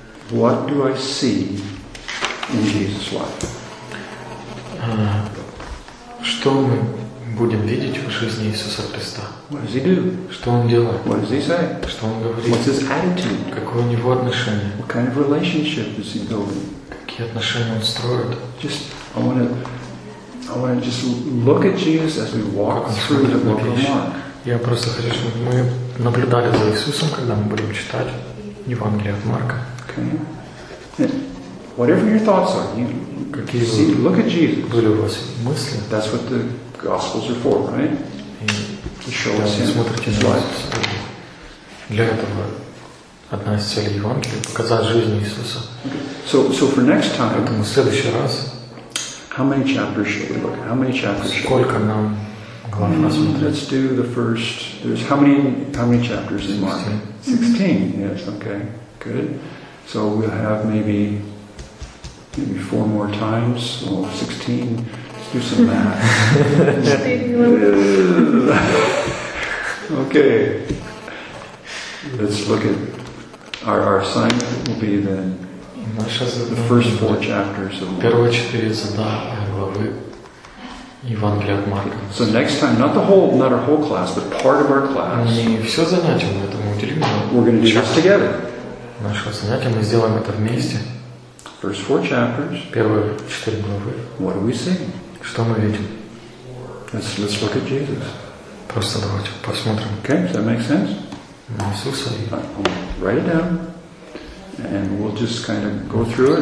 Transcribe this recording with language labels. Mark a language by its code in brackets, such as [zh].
[en] What do I see in Jesus' life? [ru] Что мы будем видеть в жизни Иисуса Христа? [en] What does he do? [ru] Что он делает? [en] What does he say? [ru] Что он говорит? [en] What's his attitude? [ru] Какое у него отношение? [en] What kind of relationship is he building? [ru] Какие отношения он строит? [en] Just I want to just look at Jesus as we walk through the book of Mark. [ru] Я просто хочу, чтобы мы наблюдали за Иисусом, когда мы будем читать Евангелие от Марка. [en] Okay. Whatever your thoughts are, you [ru] какие [en] see, look at Jesus. [ru] Были у вас мысли? [en] That's what the Gospels are for, right? To show us him. [ru] Смотрите на Иисуса. Для этого одна из целей Евангелия — показать жизнь Иисуса. [en] Okay. So for next time. [ru] Поэтому в следующий раз. [en] How many chapters should we look at? How many chapters? [ru] Сколько нам глав надо смотреть? [en] Let's do the first. There's how many chapters in Mark? 16. Mm-hmm. Yes. Okay. Good. So we'll have maybe four more times. Well, 16. Let's do some math. Okay. Let's look at our assignment. Will be then. The first four chapters of [ru] первые четыре задания главы Евангелия от Марка. [en] So next time, not our whole class, but part of our class. [ru] Не все занятие мы этому уделим. [en] We're going to do this together. [ru] Наше занятие мы сделаем это вместе. [en] First four chapters. [ru] Первые четыре главы. [en] What do we see? [ru] Что мы видим? [en] Let's look at Jesus. [ru] Просто давайте посмотрим. [en] Okay, does that make sense? [ru] На Иисуса. [en] Write it down. And we'll just kind of go through it.